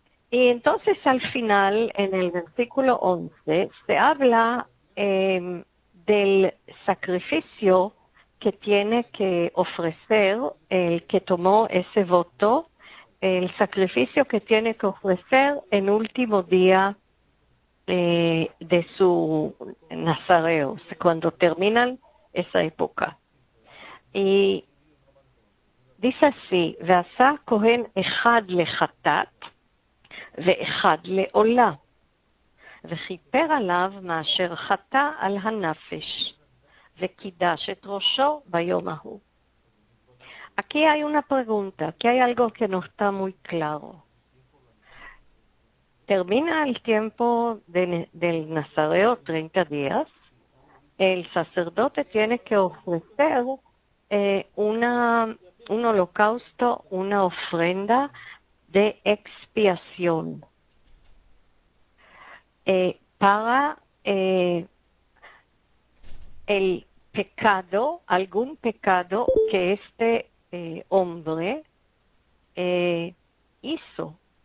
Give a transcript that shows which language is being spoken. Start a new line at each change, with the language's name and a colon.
Spanish: Y entonces al final, en el versículo 11, se habla del sacrificio que tiene que ofrecer el que tomó ese voto, el sacrificio que tiene que ofrecer en último día de su nazareo. Cuando terminan esa época. Y dice así,
Hebrew: ועשה כהן אחד לחטאת ואחד לעולה, וכיפר עליו מאשר חטא על הנפש, וקידש את ראשו ביום ההוא.
Spanish: Aquí hay una pregunta, aquí hay algo que no está muy claro. Termina el tiempo del Nazareo, 30 días, el sacerdote tiene que ofrecer un holocausto, una ofrenda de expiación para el pecado, algún pecado que este hombre hizo.